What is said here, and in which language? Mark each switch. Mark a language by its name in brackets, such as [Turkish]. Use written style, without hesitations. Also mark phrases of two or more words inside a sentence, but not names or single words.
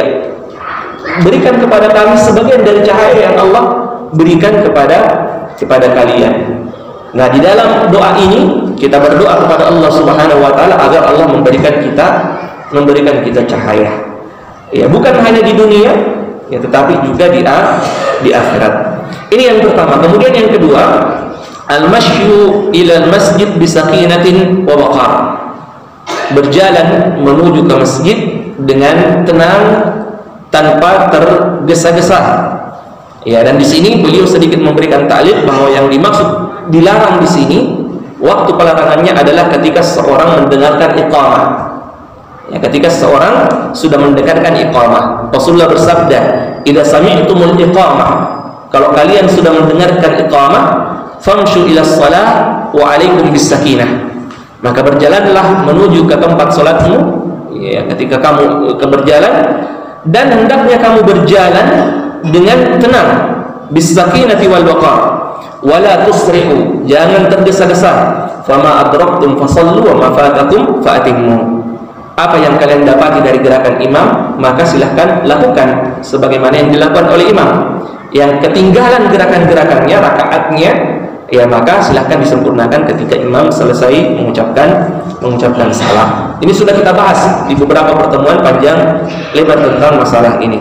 [Indonesian] Berikan kepada kami sebagian dari cahaya yang Allah berikan kepada kalian. Nah, di dalam doa ini kita berdoa kepada Allah [Arabic] سبحانه وتعالى [Indonesian] agar Allah memberikan kita cahaya. Ya, bukan hanya di dunia, ya, tetapi juga di akhirat. Ini yang pertama. Kemudian yang kedua, [Arabic] المشي إلى المسجد بسكينة ووقار. [Indonesian] Berjalan menuju ke masjid dengan tenang tanpa tergesa-gesa. Ya, dan di sini beliau sedikit memberikan taklid bahwa yang dimaksud dilarang di sini, waktu pelarangannya adalah ketika seorang mendengarkan iqamah. Ya, ketika seorang sudah mendengarkan iqamah. Rasulullah bersabda, [Arabic] "إذا سمعتم الإقامة," [Indonesian] kalau kalian sudah mendengarkan iqamah, [Arabic] "فامشوا إلى الصلاة وعليكم بالسكينة." [Indonesian] Maka berjalanlah menuju ke tempat salatmu. Ya, ketika kamu berjalan, dan hendaknya kamu berjalan dengan tenang, [Arabic] بالسكينة والوقار، ولا تسرعوا, [Indonesian] jangan tergesa-gesa. [Arabic] فما أدركتم فصلوا وما فاتكم فأتموا. [Indonesian] Apa yang kalian dapati dari gerakan imam, maka silahkan lakukan sebagaimana yang dilakukan oleh imam. Yang ketinggalan gerakan-gerakannya, rakaatnya, ya, maka silahkan disempurnakan ketika imam selesai mengucapkan salam. Ini sudah kita bahas di beberapa pertemuan panjang lebar tentang masalah ini.